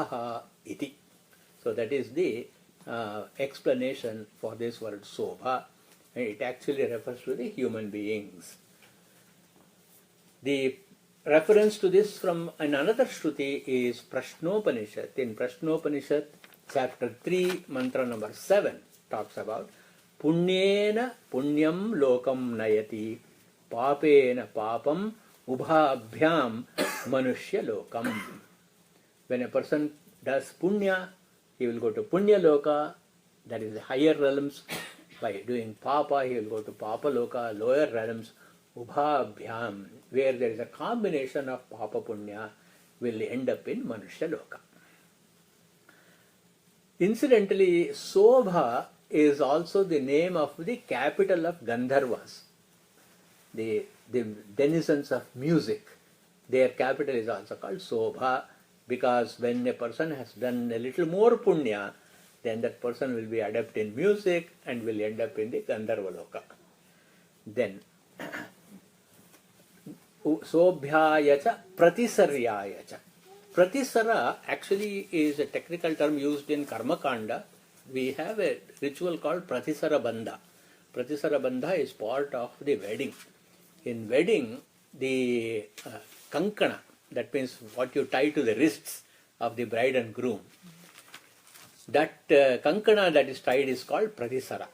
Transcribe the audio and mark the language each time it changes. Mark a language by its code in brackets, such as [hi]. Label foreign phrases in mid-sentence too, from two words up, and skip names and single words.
[en] So that is the explanation for this word Sobha, and it actually refers to the human beings. The reference to this from another Shruti is Prashnopanishad. In Prashnopanishad, chapter 3, mantra number 7, talks about [sa] Punyena punyam lokam nayati, papena papam ubhabhyam manushya lokam. [en] When a person does punya, he will go to [sa] punya loka, [en] that is the higher realms. By doing papa, he will go to [sa] papa loka, [en] lower realms. Ubhabhyam, where there is a combination of [sa] papa punya, [en] will end up in [sa] manushya loka. [en] Incidentally, Sobha is also the name of the capital of Gandharvas, the denizens of music. Their capital is also called Sobha, because when a person has done a little more punya, then that person will be adept in music and will end up in the [sa] Gandharva loka. Then, Sobhyayacha Pratisaryayacha. [en] Pratisara actually is a technical term used in [sa] Karma Kanda. [en] We have a ritual called [sa] Pratisara Bandha. Pratisara Bandha [en] is part of the wedding. In wedding, the kankana, that means what you tie to the wrists of the bride and groom, that kankana that is tied is called Pratisara.